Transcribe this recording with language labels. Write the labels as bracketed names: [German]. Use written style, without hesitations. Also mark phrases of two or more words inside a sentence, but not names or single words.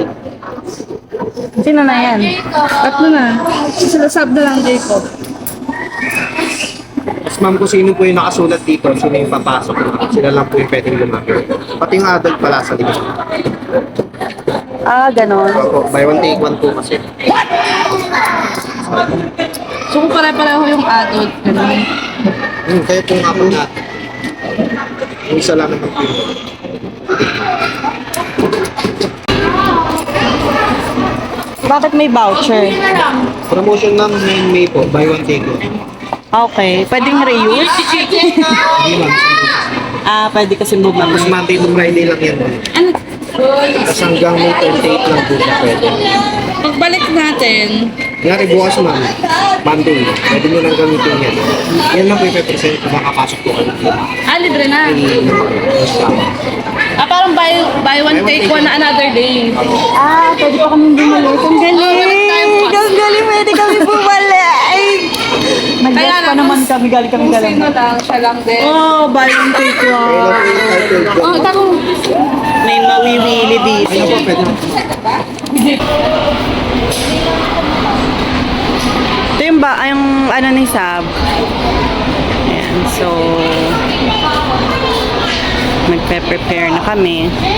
[Filipino] Sino na yan? Tatlo na. Sub na lang, Jacob. Tapos ma'am, kung sino po yung nakasulat dito, sino yung papasok, sila lang po yung pwedeng lumapit. Pati yung adult pala sa likod. Ah, ganon. Opo, [English] buy one take one [Filipino] po kasi. So kung pare-pareho yung adult, gano'n. Kaya po nga po natin. Yung isa lang naman po yun. Bakit may voucher? Promotion ng May po, [English] buy one take one. [Filipino] Okay. Pwedeng reuse? Hindi ma'am. Ah, pwede kasi Tapos bumalik. [English] Monday to Friday [Filipino] lang yan. Tapos hanggang May 28 lang po siya pwede. Pagbalik natin, Ngari bukas ma'am, Monday, pwede nyo lang gamitin yan. Yan lang po yung 5% kung makapasok po kayo. libre na. [English] Parang buy one, take one na another day. [Filipino] Ah, pwede pa kami bumalik. Ang galing! Ang galing! Pwede kami bumalik! Nag-guess pa naman kami. Galing kami Kung galang. sino lang, siya lang din. [English] Oh, buy one take one. [Filipino] Oh, tako. May mawiwili dito. Ayun po, pwede. Ito yung ba, yung ano ni Sab. Ayan, so magpe-prepare na kami.